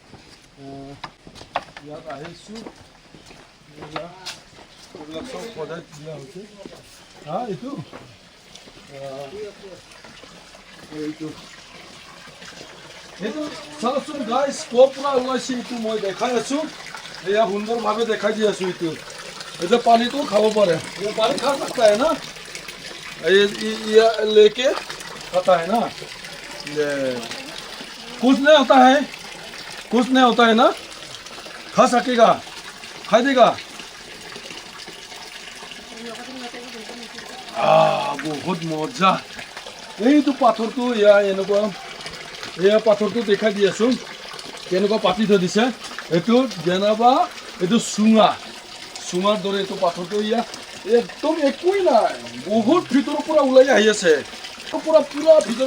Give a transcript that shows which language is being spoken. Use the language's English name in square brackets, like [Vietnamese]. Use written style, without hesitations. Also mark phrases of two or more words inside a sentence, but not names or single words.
[Assamese] ইয়াত আহিছোঁ, এইবিলাক চব সজাই দিয়া হৈছে। এইটো চাওকচোন গাইজ, ক'ৰ পৰা ওলাইছে এইটো মই দেখাই আছোঁ। এয়া সুন্দৰভাৱে দেখাই দি আছোঁ। এইটো পানীটো খাব পাৰে, [Hindi] पानी खा सकता है ना, ये लेके खाता है ना, कुछ नहीं होता है। कुछ नहीं होता है ना खा सकेगा खाई देगा बहुत मजा [Assamese] এইটো পাথৰটো এয়া এনেকুৱা এয়া পাথৰটো দেখাই দি আছোঁ কেনেকুৱা পাতি থৈ দিছে এইটো যেনেবা এইটো চুঙাৰ দৰে এইটো পাথৰটো এয়া একদম একোৱেই নাই বহুত ভিতৰৰ পৰা ওলাই আহি আছে পুৰা ভিতৰৰ